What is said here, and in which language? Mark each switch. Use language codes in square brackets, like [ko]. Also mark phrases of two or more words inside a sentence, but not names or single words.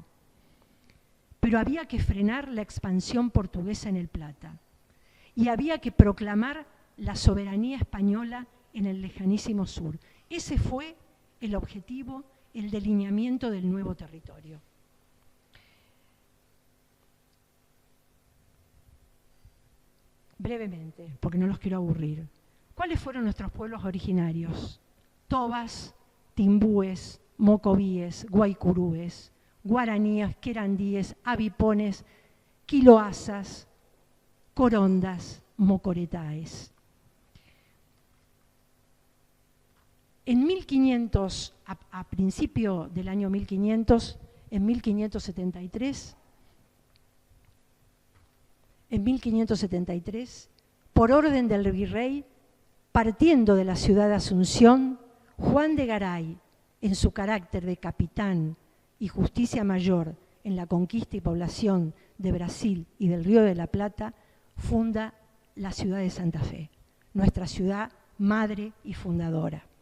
[es] Pero había que frenar la expansión portuguesa en el Plata y había que proclamar la soberanía española en el lejanísimo sur. Ese fue el objetivo, el delineamiento del nuevo territorio. Brevemente, porque no los quiero aburrir. ¿Cuáles fueron nuestros pueblos originarios? Tobas, timbúes, mocovíes, guaycurúes, guaraníes, querandíes, avipones, quiloazas, corondas, mocoretaes. En 1500, a principio del año 1500, en 1573, en 1573, por orden del virrey, partiendo de la ciudad de Asunción, Juan de Garay, en su carácter de capitán y justicia mayor en la conquista y población de Brasil y del Río de la Plata, funda la ciudad de Santa Fe, nuestra ciudad madre y fundadora.